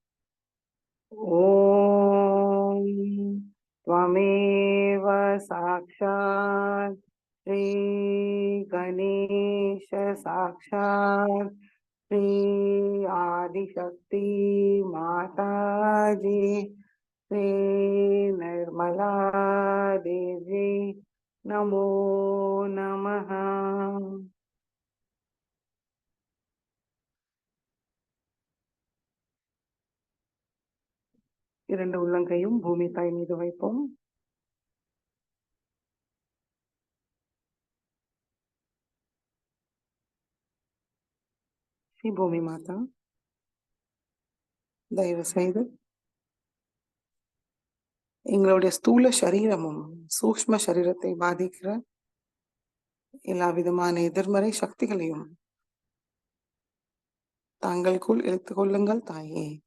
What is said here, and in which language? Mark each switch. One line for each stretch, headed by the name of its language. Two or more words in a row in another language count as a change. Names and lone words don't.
Sanskrit: ॐ त्वमेव साक्षात् श्री गणेश साक्षात् श्री आदिशक्ति माताजी श्री निर्मला देवी नमो नमः।
Tamil: இரண்டு உள்ளங்கையும் பூமி தாய் மீது வைப்போம். ஸ்ரீ பூமி மாதா, தயவு செய்து எங்களுடைய ஸ்தூல சரீரமும் சூக்ஷ்ம சரீரத்தை பாதிக்கிற எல்லா விதமான எதிர்மறை சக்திகளையும் தாங்களுக்குள் இழுத்துக் கொள்ளுங்கள் தாயே.